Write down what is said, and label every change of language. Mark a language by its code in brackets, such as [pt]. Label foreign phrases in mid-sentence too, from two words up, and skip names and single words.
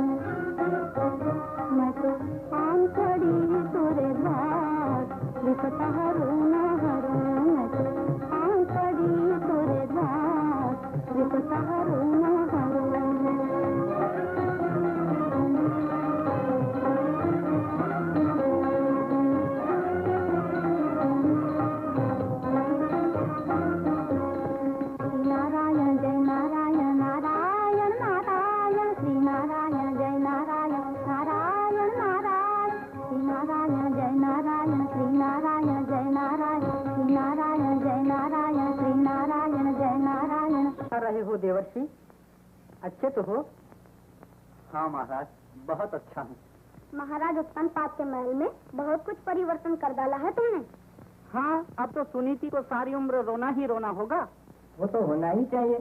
[hi] मैं तो आम खड़ी तोरे द्वार, विपत हरो न हरो, मैं तो आम खड़ी तोरे द्वार, विपत हरो न हरो। नारायण जय नारायण, नारायण नारायण, श्री नारायण जय नारायण, नारायण नारायण, श्री नारायण जय नारायण, श्री नारायण जय नारायण, श्री नारायण जय नारायण, श्री नारायण जय नारायण। कर रहे हो देवर्षि? अच्छे तो हो? हाँ महाराज, बहुत अच्छा हूँ। महाराज, उत्पन्न पात के महल में बहुत कुछ परिवर्तन कर डाला है तुमने। हाँ, अब तो सुनीति को सारी उम्र रोना ही रोना होगा। वो तो होना ही चाहिए।